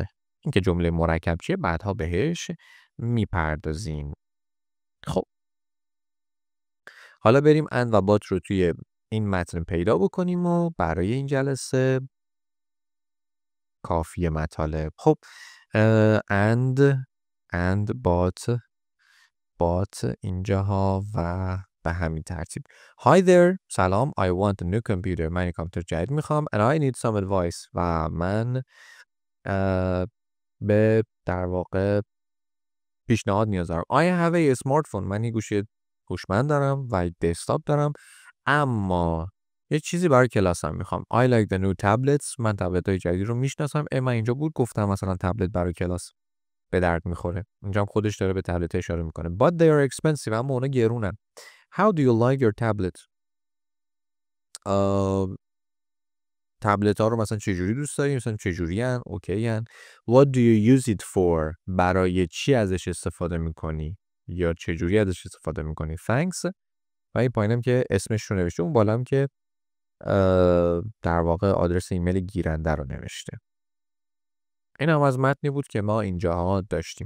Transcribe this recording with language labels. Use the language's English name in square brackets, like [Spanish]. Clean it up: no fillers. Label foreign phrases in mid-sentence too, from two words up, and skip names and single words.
[Persian] این که جمله مرکب چیه بعدها بهش میپردازیم. خب حالا بریم and و but رو توی این متن پیدا بکنیم و برای این جلسه کافی مطالب. خب [English] and but [Persian] اینجاها و به همین ترتیب. [English] Hi there [Persian] سلام [English] I want a new computer [Persian] من یک کامپیوتر جدید میخوام [English] and I need some advice [Persian] و من به در واقع پیشنهاد نیاز دارم. [English] I have a smartphone [Persian] من یک گوشی هوشمند دارم و دسکتاپ دارم اما یه چیزی برای کلاسم میخوام. [English] I like the new tablets [Persian] من تبلت های جدید رو میشناسم. من اینجا بود گفتم مثلا تبلت برای کلاس به درد میخوره. اینجا هم خودش داره به تبلت اشاره میکنه. [English] But they are expensive [Persian] اما اونا گرونن. [English] How do you like your tablet؟ [Persian] تبلت ها رو مثلا چجوری دوست داری؟ مثلا چجوری هن؟ اوکی هن؟ [English] What do you use it for؟ [Persian] برای چی ازش استفاده میکنی؟ یا چجوری ازش استفاده میکنی؟ [English] Thanks. [Persian] و این پایینم که اسمش رو نوشته. اون بالام که در واقع آدرس ایمیل گیرنده رو نوشته. این هم از متنی بود که ما اینجاها داشتیم.